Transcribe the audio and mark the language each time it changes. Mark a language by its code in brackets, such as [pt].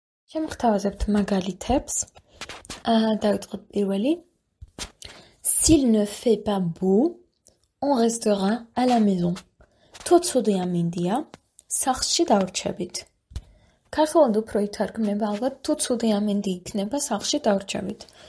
[ka] შემოგთავაზებთ მაგალითებს. დავიწყოთ პირველი. [fr] S'il ne fait pas beau, on restera à la maison. [ka] თუ ცუდი ამინდია, სახლში დავრჩებით. ქართულად უფრო ითარგმნება ალბათ, თუ ცუდი ამინდი იქნება, სახლში დავრჩებით.